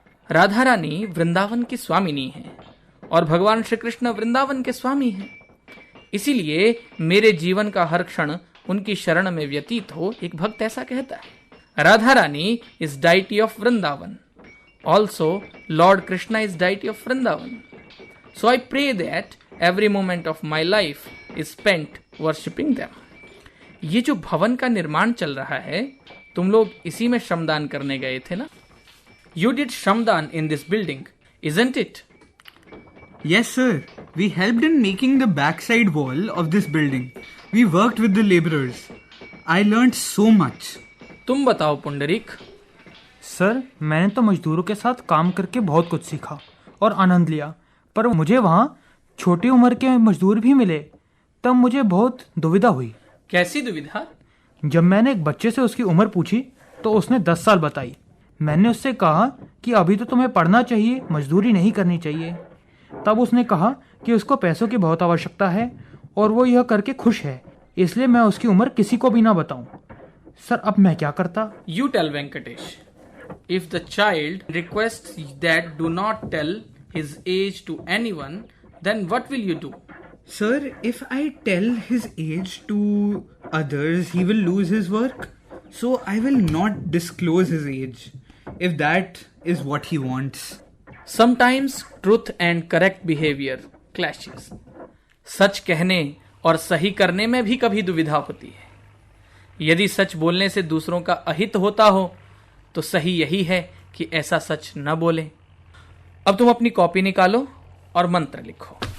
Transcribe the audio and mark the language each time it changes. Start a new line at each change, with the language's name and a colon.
Hindi: राधा रानी वृंदावन की स्वामिनी है और भगवान श्री कृष्ण वृंदावन के स्वामी हैं। इसीलिए मेरे जीवन का हर क्षण उनकी शरण में व्यतीत हो, एक भक्त ऐसा कहता है।
English: Radha Rani is deity of Vrindavan. Also, Lord Krishna is deity of Vrindavan. So I pray that every moment of my life is spent worshipping them.
Hindi: ये जो भवन का निर्माण चल रहा है, तुम लोग इसी में श्रमदान करने गए थे ना?
English: You did shramdan in this building, isn't it? Yes, sir. We helped in making the backside wall of this building. We worked with the laborers. I learned so much.
Hindi: तुम बताओ पुंडरीक। सर, मैंने तो मजदूरों के साथ काम करके बहुत कुछ सीखा और आनंद लिया, पर मुझे वहाँ छोटी उम्र के मजदूर भी मिले। तब मुझे बहुत दुविधा हुई। कैसी दुविधा? जब मैंने एक बच्चे से उसकी उम्र पूछी तो उसने 10 साल बताई। मैंने उससे कहा कि अभी तो तुम्हें पढ़ना चाहिए, मजदूरी नहीं करनी चाहिए। तब उसने कहा कि उसको पैसों की बहुत आवश्यकता है और वो यह करके खुश है, इसलिए मैं उसकी उम्र किसी को भी ना बताऊं। सर, अब मैं क्या करता?
English: You tell Venkatesh. If the child requests that do not tell his age to anyone, then what will you do? Sir, if I tell his age to others, he will lose his work. So I will not disclose his age, if that is what he wants. Sometimes truth and correct behavior clashes.
Hindi: सच कहने और सही करने में भी कभी दुविधा होती है। यदि सच बोलने से दूसरों का अहित होता हो तो सही यही है कि ऐसा सच न बोलें। अब तुम अपनी कॉपी निकालो और मंत्र लिखो।